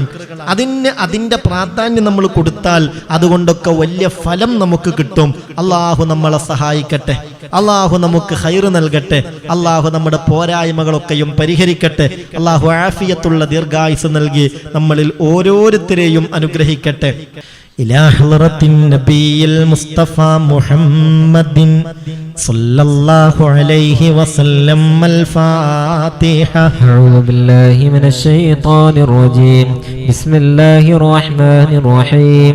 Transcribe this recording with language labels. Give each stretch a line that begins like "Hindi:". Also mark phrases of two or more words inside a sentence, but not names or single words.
Malayalam: അതിന്റെ പ്രാധാന്യം നമ്മൾ കൊടുത്താൽ അതുകൊണ്ടൊക്കെ വലിയ ഫലം നമുക്ക് കിട്ടും. അള്ളാഹു നമ്മളെ സഹായിക്കട്ടെ. അള്ളാഹു നമുക്ക് ഖൈറ് നൽകട്ടെ. അള്ളാഹു നമ്മുടെ പോരായ്മകളൊക്കെയും പരിഹരിക്കട്ടെ. അള്ളാഹു ആഫിയത്തുള്ള ദീർഘായുസ് നൽകി നമ്മളിൽ ഓരോരുത്തരെയും അനുഗ്രഹിക്കട്ടെ.
Arabic: إلى حضرة النبي المصطفى محمد صلى الله عليه وسلم. الفاتحة. أعوذ بالله من الشيطان الرجيم. بسم الله الرحمن الرحيم.